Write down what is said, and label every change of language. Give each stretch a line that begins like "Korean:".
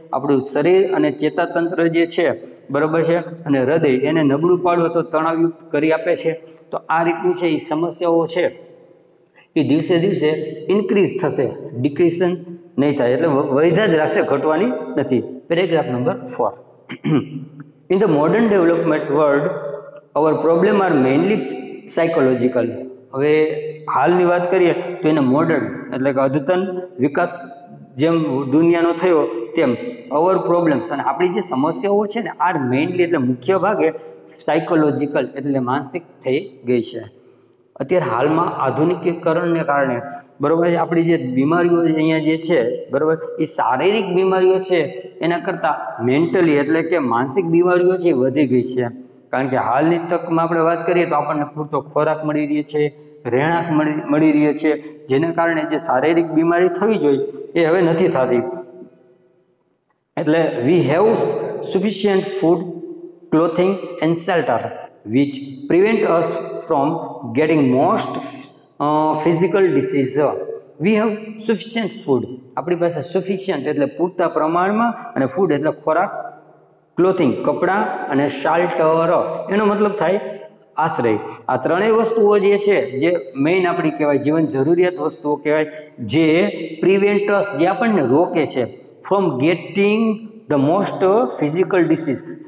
Gujarati: આપણું શરીર અને ચેતાતંત્ર જે છે બરાબર છે અને હૃદય એને નબળું પાડવું તો તણાવયુક્ત કરી આપે છે. તો આ રીતની છે એ સમસ્યાઓ છે એ દિવસે દિવસે ઇન્ક્રીઝ થશે, ડિક્રીઝન નહીં થાય, એટલે વધ્યા જ રાખશે, ઘટવાની નથી. Paragraph number 4.
English: In the modern development world, our problem are mainly psychological.
Gujarati: હવે હાલની વાત કરીએ તો એને મોડર્ન એટલે કે અદ્યતન વિકાસ જેમ દુનિયાનો થયો તેમ અવર પ્રોબ્લેમ્સ અને આપણી જે સમસ્યાઓ છે ને આ મેઇનલી એટલે મુખ્ય ભાગે સાયકોલોજીકલ એટલે માનસિક થઈ ગઈ છે. અત્યારે હાલમાં આધુનિકીકરણને કારણે બરાબર આપણી જે બીમારીઓ અહીંયા જે છે બરાબર એ શારીરિક બીમારીઓ છે એના કરતાં મેન્ટલી એટલે કે માનસિક બીમારીઓ છે એ વધી ગઈ છે. કારણ કે હાલની તકમાં આપણે વાત કરીએ તો આપણને પૂરતો ખોરાક મળી રહે છે, રહેણાંક મળી રહે છે, જેના કારણે જે શારીરિક બીમારી થવી જોઈએ એ હવે નથી થતી.
English: એટલે we have sufficient food, clothing and shelter which prevent us from getting most physical disease. We have sufficient food.
Gujarati: આપણી પાસે sufficient એટલે પૂરતા પ્રમાણમાં અને food એટલે ખોરાક, ક્લોથિંગ કપડાં અને શાલ્ટર એનો મતલબ થાય આશ્રય. આ ત્રણેય વસ્તુઓ જે છે જે મેઇન આપણી કહેવાય જીવન જરૂરિયાત વસ્તુઓ કહેવાય, જે પ્રિવેન્ટસ જે આપણને રોકે છે from gating the most physical disease.